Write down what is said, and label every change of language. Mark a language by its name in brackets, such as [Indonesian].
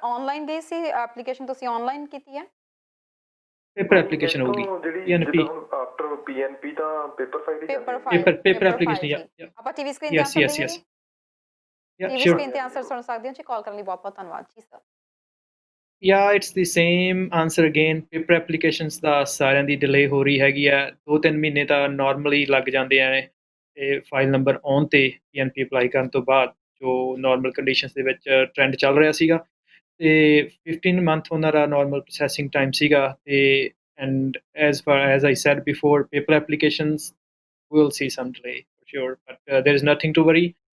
[Punjabi] Online ਗਈ ਸੀ application, ਤੁਸੀਂ online ਕੀਤੀ ਹੈ? ਪੇਪਰ ਐਪਲੀਕੇਸ਼ਨ ਹੋਊਗੀ PNP ਆਫਟਰ PNP ਤਾਂ ਪੇਪਰ ਫਾਈਲ ਪੇਪਰ ਐਪਲੀਕੇਸ਼ਨ ਆਪਾਂ ਟੀਵੀ ਸਕਰੀਨ ਤੇ ਆਨਸਰ ਦਈਏ? TV [English] sure. [Punjabi] ਸਕਰੀਨ ਤੇ ਆਨਸਰ ਸੁਣ ਸਕਦੇ ਹੋ ਜੀ। ਕਾਲ ਕਰਨ ਲਈ ਬਹੁਤ-ਬਹੁਤ ਧੰਨਵਾਦ ਜੀ sir. [English] Yeah, it's the same answer again. [Punjabi] Paper applications ਦਾ ਸਾਰਿਆਂ ਦੀ ਡਿਲੇ ਹੋ ਰਹੀ ਹੈਗੀ ਆ। 2-3 ਮਹੀਨੇ ਤਾਂ ਨਾਰਮਲੀ ਲੱਗ ਜਾਂਦੇ ਆ ਤੇ ਫਾਈਲ ਨੰਬਰ ਆਉਣ ਤੇ PNP ਅਪਲਾਈ ਕਰਨ ਤੋਂ ਬਾਅਦ ਜੋ ਨਾਰਮਲ ਕੰਡੀਸ਼ਨਸ ਦੇ ਵਿੱਚ ਟ੍ਰੈਂਡ ਚੱਲ ਰਿਹਾ ਸੀਗਾ ਤੇ 15 ਮੰਥ ਉਹਨਾਂ ਦਾ ਨਾਰਮਲ ਪ੍ਰੋਸੈਸਿੰਗ ਟਾਈਮ ਸੀਗਾ ਤੇ and [English] as far as I said before, paper applications will see some delay for sure, but there is nothing to worry.